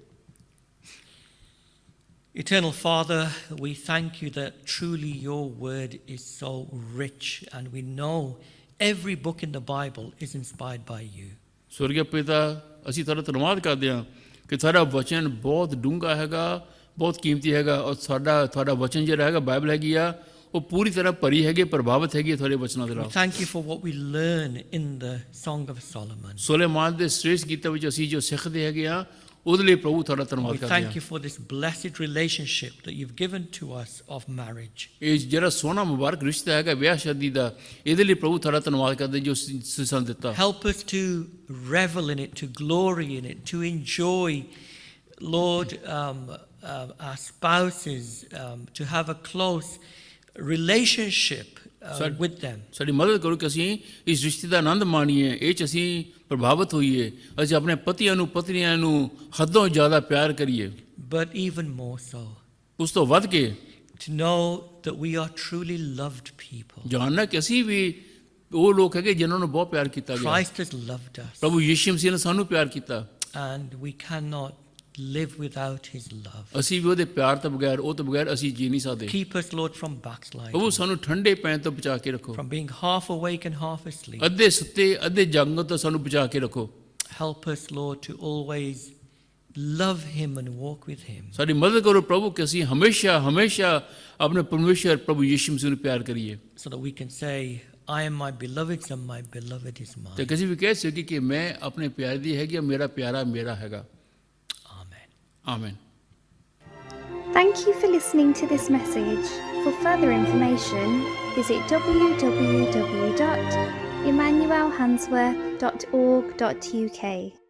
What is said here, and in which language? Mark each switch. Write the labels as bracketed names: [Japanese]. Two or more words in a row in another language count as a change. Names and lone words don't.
[English] Eternal Father, we thank you that truly your word is so rich, and we know every book in the Bible is inspired by you. [Punjabi] ਸਵਰਗੀ ਪਿਤਾ, ਅਸੀਂ ਤੁਹਾਡਾ ਧੰਨਵਾਦ ਕਰਦੇ ਹਾਂ ਕਿ ਤੁਹਾਡਾ ਵਚਨ ਬਹੁਤ ਡੂੰਘਾ ਹੈਗਾ, ਬਹੁਤ ਕੀਮਤੀ ਹੈਗਾ, ਔਰ ਤੁਹਾਡਾ ਵਚਨ ਜਿਹੜਾ ਹੈਗਾ ਬਾਈਬਲ ਹੈਗੀ ਆ, ਉਹ ਪੂਰੀ ਤਰ੍ਹਾਂ ਭਰੀ ਹੈਗੀ, ਪ੍ਰਭਾਵਿਤ ਹੈਗੀ ਤੁਹਾਡੇ ਵਚਨਾਂ ਦੇ ਨਾਲ। [English] Thank you for what we learn in the Song of Solomon. [Punjabi] ਸੁਲੇਮਾਨ ਦੇ ਸ੍ਰੇਸ਼ਟ ਗੀਤਾਂ ਵਿੱਚ ਅਸੀਂ ਜੋ ਸਿੱਖਦੇ ਹੈਗੇ ਆ, ਉਹਦੇ ਲਈ ਪ੍ਰਭੂ ਤੁਹਾਡਾ ਧੰਨਵਾਦ [English] We [Punjabi] ਕਰਦੇ [English] thank [Punjabi] ਹਾਂ। [English] you for this blessed relationship that you've given to us of marriage. [Punjabi] ਇਹ ਜਿਹੜਾ ਸੋਹਣਾ ਮੁਬਾਰਕ ਰਿਸ਼ਤਾ ਹੈਗਾ ਵਿਆਹ ਸ਼ਾਦੀ ਦਾ, ਇਹਦੇ ਲਈ ਪ੍ਰਭੂ ਤੁਹਾਡਾ ਧੰਨਵਾਦ ਕਰਦੇ ਜੋ ਸਾਨੂੰ ਦਿੱਤਾ। [English] Help us to revel in it, to glory in it, to enjoy, Lord, our spouses, to have a close relationship with them. [Punjabi] ਸਾਡੀ ਮਦਦ ਕਰੋ ਕਿ ਅਸੀਂ ਇਸ ਰਿਸ਼ਤੇ ਦਾ ਆਨੰਦ ਮਾਣੀਏ, ਇਹ 'ਚ ਅਸੀਂ ਪ੍ਰਭਾਵਿਤ ਹੋਈਏ, ਅਸੀਂ ਆਪਣੇ ਪਤੀਆਂ ਨੂੰ ਪਤਨੀਆਂ ਨੂੰ ਹੱਦੋਂ ਜ਼ਿਆਦਾ ਪਿਆਰ ਕਰੀਏ। [English] But even more so, [Punjabi] ਉਸ ਤੋਂ ਵੱਧ ਕੇ [English] to know that we are truly loved people. [Punjabi] ਜਾਣਨਾ ਕਿ ਅਸੀਂ ਵੀ ਉਹ ਲੋਕ ਹੈਗੇ ਜਿਨ੍ਹਾਂ ਨੂੰ ਬਹੁਤ ਪਿਆਰ ਕੀਤਾ ਗਿਆ। [English] Christ has loved us, [Punjabi] ਪ੍ਰਭੂ ਯਿਸੂ ਮਸੀਹ ਨੇ ਸਾਨੂੰ ਪਿਆਰ ਕੀਤਾ, [English] and we cannot live without His love. [Punjabi] ਅਸੀਂ ਵੀ ਉਹਦੇ ਪਿਆਰ ਤੋਂ ਬਗੈਰ, ਉਹ ਤੋਂ ਬਗੈਰ ਅਸੀਂ ਜੀ ਨਹੀਂ ਸਕਦੇ। [English] Keep us, Lord, from [Punjabi] ਪ੍ਰਭੂ [English] backsliding, [Punjabi] ਸਾਨੂੰ ਠੰਡੇ ਪੈਣ ਤੋਂ ਬਚਾ ਕੇ ਰੱਖੋ, [English] from being half awake and half asleep. [Punjabi] ਅੱਧੇ ਸੁੱਤੇ ਅੱਧੇ ਜਾਗਣ ਤੋਂ ਸਾਨੂੰ ਬਚਾ ਕੇ ਰੱਖੋ। [English] Help us, Lord, to always love Him and walk with Him. [Punjabi] ਸਾਡੀ ਮਦਦ ਕਰੋ ਪ੍ਰਭੂ ਕਿ ਅਸੀਂ ਹਮੇਸ਼ਾ ਹਮੇਸ਼ਾ ਆਪਣੇ ਪਰਮੇਸ਼ਰ ਪ੍ਰਭੂ ਯਿਸੂ ਮਸੀਹ ਨੂੰ ਪਿਆਰ ਕਰੀਏ, [English] So that we can say, I am my beloved's and my beloved is [Punjabi] ਤੇ [English] mine. [Punjabi] ਕਿਸੇ ਵੀ ਕਹਿ ਸਕੀਏ ਕਿ ਮੈਂ ਆਪਣੇ ਪਿਆਰੇ ਦੀ ਹੈਗੀ, ਮੇਰਾ ਪਿਆਰਾ ਮੇਰਾ ਹੈਗਾ। [English] Amen. [Punjabi] ਆਮੀਨ। [English] Thank you for listening to this message. For further information, visit www.emmanuelhansworth.org.uk.